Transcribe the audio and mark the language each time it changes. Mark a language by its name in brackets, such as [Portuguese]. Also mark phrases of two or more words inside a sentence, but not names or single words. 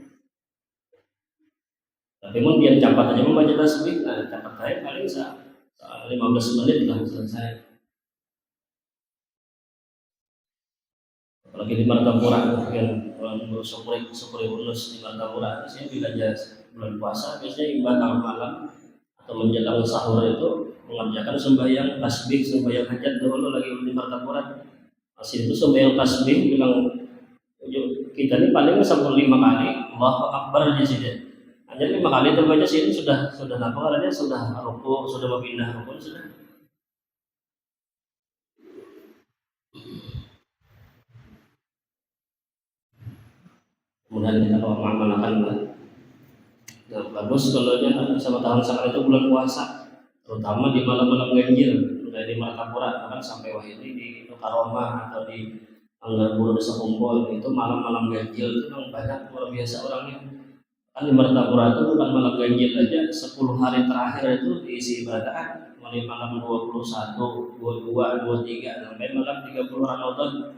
[Indonesian] Tapi mau dia cepat aja membaca tasbih, nah cepat saya paling 15 menit lah selesai. Apalagi di Martapura yang syukuri ulus di Martapura, saya belajar bulan puasa biasanya ibadah malam atau menjelang sahur itu mengerjakan sembahyang tasbih, sembahyang hajat dulu lagi di Martapura. Masih itu sembahyang tasbih bilang kita ini paling sampai 5 kali [Arabic] الله أكبر [Indonesian] di sini. Hanya 5 kali terbaca sini sudah apa karena sudah ruku, sudah berpindah ruku sudah. Kemudian kita kalau mengamalkan lah. Nah, bagus kalau dia sama tahun sekali itu bulan puasa, terutama di malam-malam ganjil, dari Martapura kan sampai Wahidi di Karomah atau di Anggar Desa Kumpul itu malam-malam ganjil itu memang banyak luar biasa orangnya. Kan di Martapura itu bukan malam ganjil aja, 10 hari terakhir itu diisi ibadah, mulai malam 21, 22, 23 sampai malam 30 Ramadan.